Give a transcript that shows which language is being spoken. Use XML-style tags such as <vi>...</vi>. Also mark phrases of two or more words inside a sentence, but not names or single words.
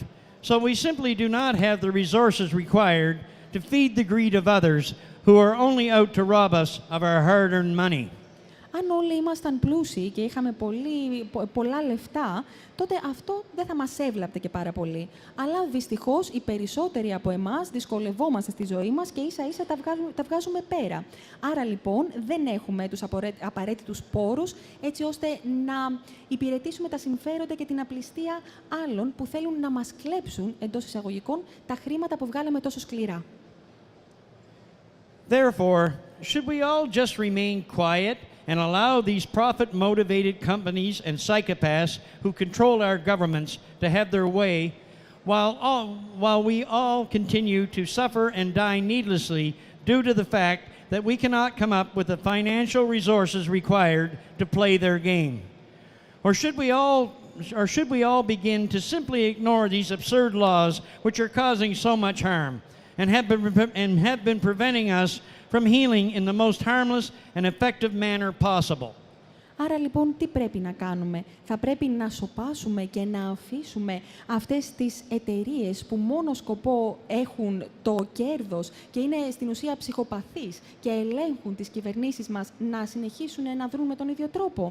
<en>So we simply do not have the resources required to feed the greed of others who are only out to rob us of our hard-earned money.</en> <el>Αν όλοι ήμασταν πλούσιοι και είχαμε πολλά λεφτά, τότε αυτό δεν θα μας έβλαπτε και πάρα πολύ. Αλλά δυστυχώς οι περισσότεροι από εμάς δυσκολευόμαστε στη ζωή μας και ίσα-ίσα τα βγάζουμε πέρα. Άρα λοιπόν δεν έχουμε τους απαραίτητους πόρους έτσι ώστε να υπηρετήσουμε τα συμφέροντα και την απληστία άλλων που θέλουν να μας κλέψουν, εντός εισαγωγικών, τα χρήματα που βγάλαμε τόσο σκληρά.</el> <en>Therefore, should we all just remain quiet and allow these profit-motivated companies and psychopaths who control our governments to have their way while we all continue to suffer and die needlessly due to the fact that we cannot come up with the financial resources required to play their game? Or should we all begin to simply ignore these absurd laws which are causing so much harm and have been preventing us from healing in the most harmless and effective manner possible?</en> <el>Άρα λοιπόν τι πρέπει να κάνουμε? Θα πρέπει να σωπάσουμε και να αφήσουμε αυτές τις εταιρείες που μόνο σκοπό έχουν το κέρδος και είναι στην ουσία ψυχοπαθείς και ελέγχουν τις κυβερνήσεις μας να συνεχίσουν να δρουν με τον ίδιο τρόπο?</el>